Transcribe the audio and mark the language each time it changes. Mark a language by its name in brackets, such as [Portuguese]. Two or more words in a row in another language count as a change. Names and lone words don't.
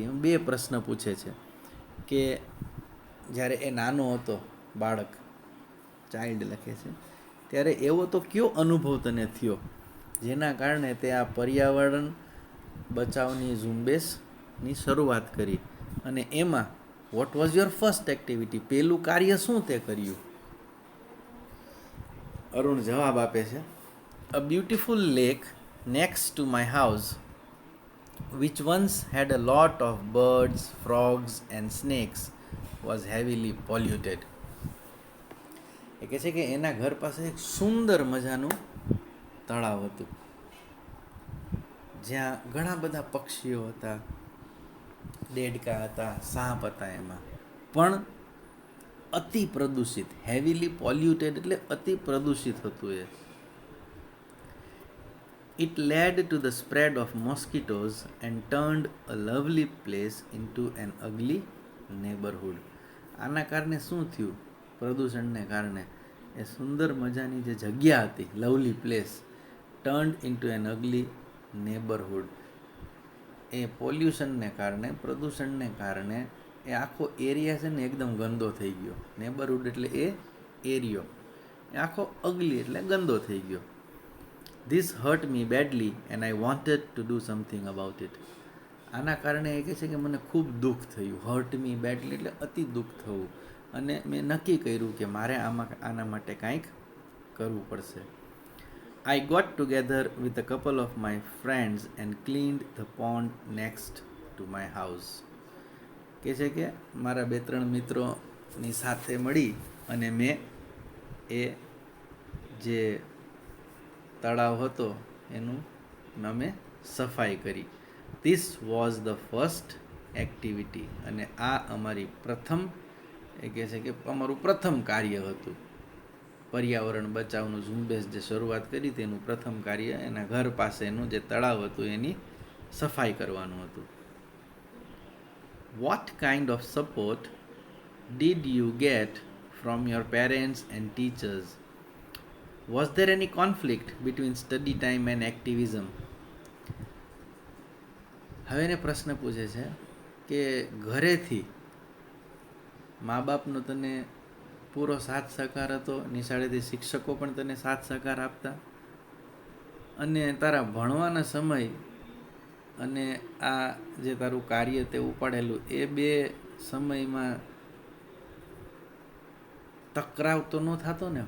[Gujarati] 2 પ્રશ્ન પૂછે છે કે જ્યારે એ નાનો હતો, બાળક, ચાઇલ્ડ લખે છે, ત્યારે એવો તો કયો અનુભવ તને થયો જેના કારણે તે આ પર્યાવરણ બચાવની ઝુંબેશની શરૂઆત કરી, અને એમાં [English] what was your first activity, [Gujarati] પહેલું કાર્ય શું તે કર્યું? અરુણ જવાબ આપે છે, [English] a beautiful lake next to my house which once had a lot of birds, frogs and snakes was heavily polluted. [Gujarati] એ કહે છે કે એના ઘર પાસે એક સુંદર મજાનું તળાવ હતું જ્યાં ઘણા બધા પક્ષીઓ હતા, દેડકા હતા, સાપ હતા, એમાં પણ અતિ પ્રદૂષિત. [English] heavily polluted [Gujarati] એટલે અતિ પ્રદૂષિત હતું એ. [English] It led to the spread of mosquitoes and turned a lovely place into an ugly neighborhood. [Gujarati] આના કારણે શું થયું? પ્રદૂષણને કારણે એ સુંદર મજાની જે જગ્યા હતી, [English] lovely place, turned into an ugly neighborhood. [Gujarati] એ પોલ્યુશનને કારણે, પ્રદૂષણને કારણે એ આખો એરિયા છે ને એકદમ ગંદો થઈ ગયો. નેબરહુડ એટલે એ એરિયો, એ આખો અગલી એટલે ગંદો થઈ ગયો. [English] This hurt me badly and I wanted to do something about it. [Gujarati] આના કારણે એ કહે છે કે મને ખૂબ દુઃખ થયું. [English] hurt me badly [Gujarati] એટલે અતિ દુઃખ થવું, અને મેં નક્કી કર્યું કે મારે આના માટે કાંઈક કરવું પડશે. [English] I got together with a couple of my friends and cleaned the pond next to my house. [Gujarati] કહે છે કે મારા 2-3 મિત્રોની સાથે મળી અને મેં એ જે તળાવ હતો એનું અમે સફાઈ કરી. [English] this was the first activity. [Gujarati] અને આ અમારી પ્રથમ, એ કહે છે કે અમારું પ્રથમ કાર્ય હતું. પર્યાવરણ બચાવનું ઝુંબેશ જે શરૂઆત કરી તેનું પ્રથમ કાર્ય એના ઘર પાસેનું જે તળાવ હતું એની સફાઈ કરવાનું હતું. [English] what kind of support did you get from your parents and teachers? Was there any conflict between study time and activism? [Gujarati] હવે એને પ્રશ્ન પૂછે છે કે ઘરેથી મા બાપનો તને પૂરો સાથ સહકાર હતો, નિશાળેથી શિક્ષકો પણ તને સાથ સહકાર આપતા, અને તારા ભણવાના સમય અને આ જે તારું કાર્ય તે ઉપાડેલું એ 2 સમયમાં તકરાવ તો ન થતો ને?